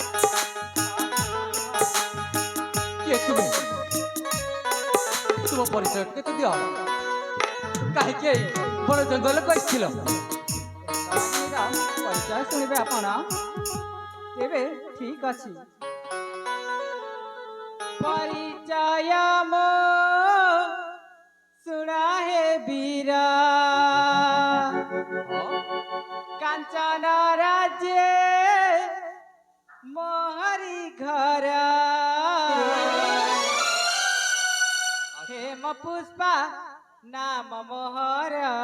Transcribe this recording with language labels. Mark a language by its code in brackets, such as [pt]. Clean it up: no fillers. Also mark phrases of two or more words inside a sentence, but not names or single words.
[or] କିଏ ତୁମେ? ତୁମ ପରିଚୟ କେତେ ଦିଅ? କାହିଁକି ଏଇ ବଣ ଜଙ୍ଗଲକୁ ଆସିଥିଲ? ପରିଚୟ ଶୁଣିବେ ଆପଣ? ତେବେ ଠିକ ଅଛି। [spv] ପରିଚୟ ମୋ ଶୁଣା ହେ ବୀରା, କାଞ୍ଚନ ରାଜ୍ୟ ମୋହରି ଘର, ହେମ ପୁଷ୍ପା ନାମ ମୋହର।